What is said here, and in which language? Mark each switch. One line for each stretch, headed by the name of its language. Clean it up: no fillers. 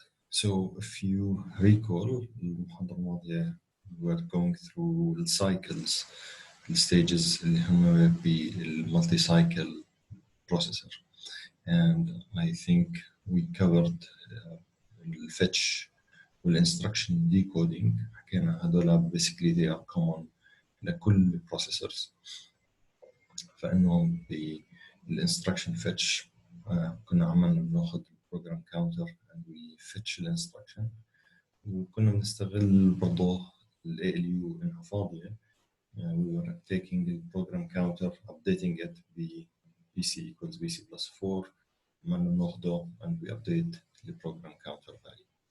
English: So if you recall
Arabic: المحاضرة الماضية
English: we were going through the cycles, the stages
Arabic: اللي هم بالمulti
English: cycle processor, and I think we covered the fetch والinstruction decoding.
Arabic: حكينا هذولا
English: basically they are common
Arabic: لكل
English: processors.
Arabic: فإنه بالinstruction fetch كنا عملنا بناخذ program counter and
English: we fetch the instruction,
Arabic: وكنا بنستغل برضه ال ALU إنها فاضية.
English: We were taking the program counter, updating it ب BC equals BC plus 4,
Arabic: عملنا بناخده
English: and we update the program counter value.